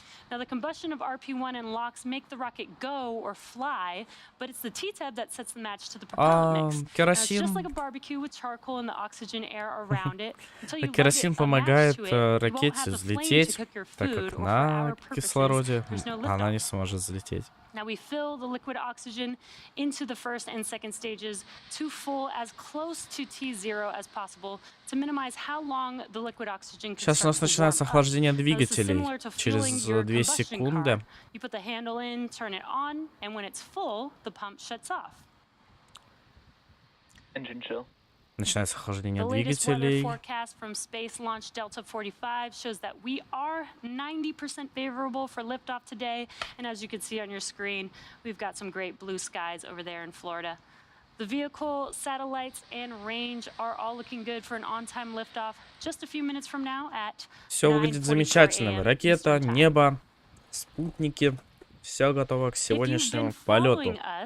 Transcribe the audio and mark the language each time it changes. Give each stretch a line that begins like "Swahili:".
English: Now, the combustion of RP-1 and LOX make the rocket go or fly, but it's the TTEB that sets the match to the propellant mix.
Russian: Керосин.
English: Now, it's just like a barbecue with charcoal and the oxygen air around it.
Russian: Керосин помогает ракете взлететь, так как на кислороде она не сможет взлететь.
English: Now we fill the liquid oxygen into the first and second stages to full as close to T0 as possible to minimize how long the liquid oxygen can.
Russian: Сейчас у нас начинается охлаждение двигателей через 2 секунды.
English: You put the handle in, turn it on, and when it's full, the pump shuts off. Engine chill.
Russian: Начинается охлаждение двигателей.
English: Forecast from Space Launch Delta 45 shows that we are 90% favorable for liftoff today, and as you can see on your screen, we've got some great blue skies over there in Florida. The vehicle, satellites, and range are all looking good for an on-time liftoff just a few minutes from now at 9:44 a.m.
Russian: Все выглядит замечательно. Ракета, небо, спутники. Все готово к сегодняшнему полету.